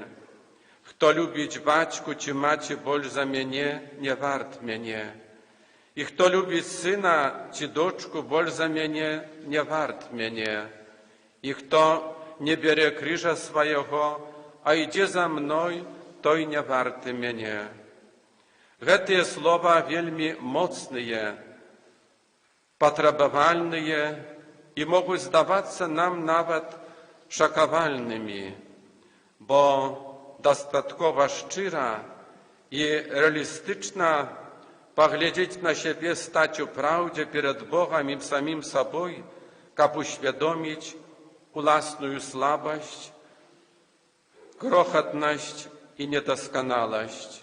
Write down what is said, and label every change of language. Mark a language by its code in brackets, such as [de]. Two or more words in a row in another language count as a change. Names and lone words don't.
[uk] Хто любить батьку чи маті більш за мене, не варт мене. І хто любить сина чи дочку більш за мене, не варт мене. І хто не бере крижа свого, а йде за мною, той не варти мене. [be] Гэтыя слова вельмі моцныя, патрабавальныя і могуць здавацца нам нават шакавальнымі, бо дастаткова шчыра і рэалістычна паглядзець на сябе, стаць у праўдзе перад Богам і самім сабой, каб усвядоміць уласную слабасць, крохатнасць і недасканаласць.